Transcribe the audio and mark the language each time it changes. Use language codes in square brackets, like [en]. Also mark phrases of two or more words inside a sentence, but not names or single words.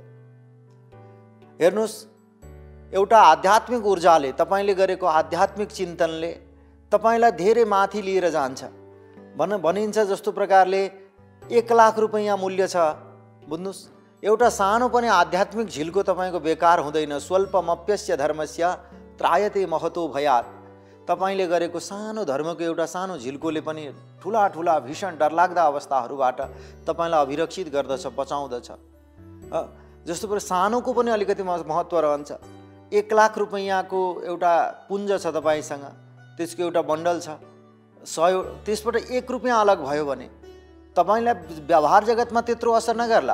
[ne] हेर्नुहोस्, एउटा आध्यात्मिक ऊर्जाले, तपाईँले गरेको आध्यात्मिक चिन्तनले तपाईँलाई धेरै माथि लिएर जान्छ। भनिन्छ जस्तो प्रकारले 1 लाख रुपैयाँ मूल्य छ, बुझ्नुहोस्, एउटा सानो पनि आध्यात्मिक झिल्को तपाईँको बेकार हुँदैन। [sa] स्वल्पमप्यस्य धर्मस्य त्रायते महतो भयात्। [ne] तपाईँले गरेको सानो धर्मको एउटा सानो झिल्कोले पनि ठुला ठुला भीषण डरलाग्दा अवस्थाहरूबाट तपाईँलाई अभिरक्षित गर्दछ, बचाउँदछ। जस्तो पर सानोको पनि अलिकति महत्त्व रहन्छ। 1 लाख रुपैयाँको एउटा पुञ्ज छ तपाईँसँग, त्यसको एउटा बन्डल छ, 100, त्यसबाट 1 रुपियाँ अलग भयो भने तपाईँलाई व्यवहार जगतमा त्यत्रो असर नगर्ला।